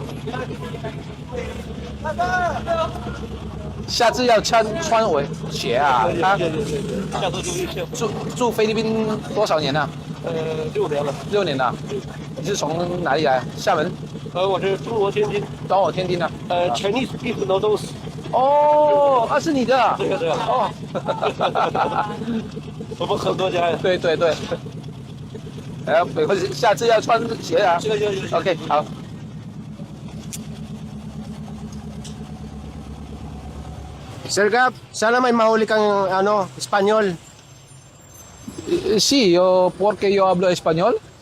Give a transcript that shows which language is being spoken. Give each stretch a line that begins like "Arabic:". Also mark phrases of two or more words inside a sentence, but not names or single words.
Chinese: 下次要穿我鞋啊！下次注意些。住菲律宾多少年了 6年了。？6年了。你是从哪里来？厦门？我是中国天津。中国天津的。
English: Chinese people know those。
Chinese: 哦，是你的。对呀对呀。哦。我们很多家呀。对对对。下次要穿鞋啊。行。 OK， 好。
Filipino: Sir Gab, sana may mahuli kang Espanyol.
Spanish: Sí, yo, porque yo hablo español.